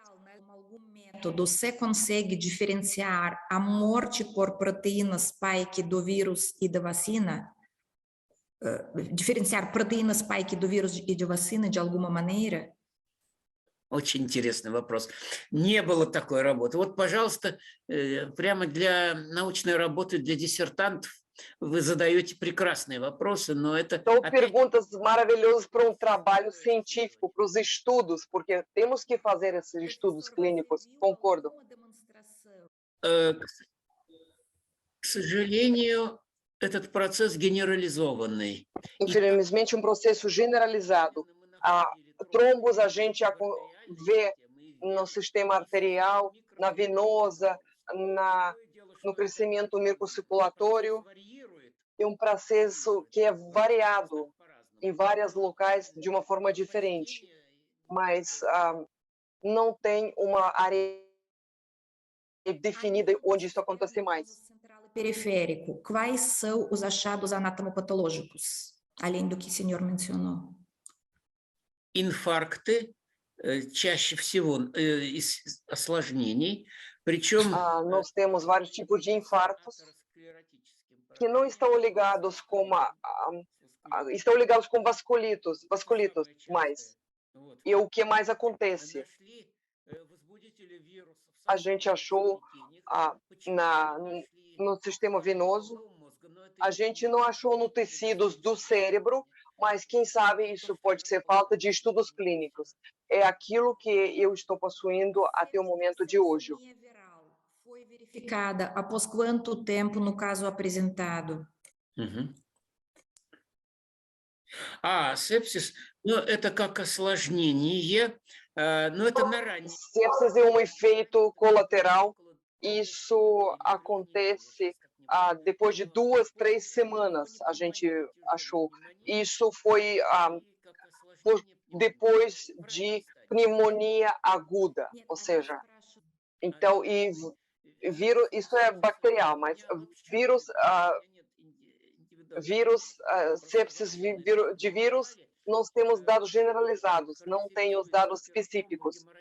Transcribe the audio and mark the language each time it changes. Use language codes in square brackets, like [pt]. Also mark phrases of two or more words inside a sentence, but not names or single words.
[pt] Algum método você consegue diferenciar a morte por proteínas spike do vírus e da vacina? Diferenciar proteínas spike do vírus и da vacina de alguma maneira? [ru] Очень интересный вопрос. Не было такой работы. Вот, пожалуйста, прямо для научной работы, для диссертантов вы задаете прекрасные вопросы, но это... [pt] Então, perguntas maravilhosas para trabalho científico, para os estudos, porque temos que fazer esses estudos clínicos, concordo. [ru] К сожалению, этот процесс генерализованный. [pt] Infelizmente, um processo generalizado. Trombos a gente vê no sistema arterial, na venosa, no crescimento microcirculatório. É um processo que é variado em vários locais de uma forma diferente, mas não tem uma área definida onde isso acontece mais. Central e periférico, quais são os achados anatomopatológicos, além do que o senhor mencionou? [ru] Инфаркты, чаще всего из осложнений, Причем [pt] Nós temos vários tipos de infartos que não estão ligados com estão ligados com vasculitos mais. E o que mais acontece? A gente achou no sistema venoso, a gente não achou no tecidos do cérebro, mas quem sabe isso pode ser falta de estudos clínicos. É aquilo que eu estou possuindo até o momento de hoje. Septicemia viral foi verificada após quanto tempo no caso apresentado? Мгм. [ru] Сепсис, ну, это как осложнение, но это на ранней. [pt] Sepsis é um efeito colateral. Isso acontece depois de 2, 3 semanas, a gente achou. Isso foi depois de pneumonia aguda, ou seja, então, vírus, isso é bacterial, mas sepsis de vírus, nós temos dados generalizados, não tem os dados específicos.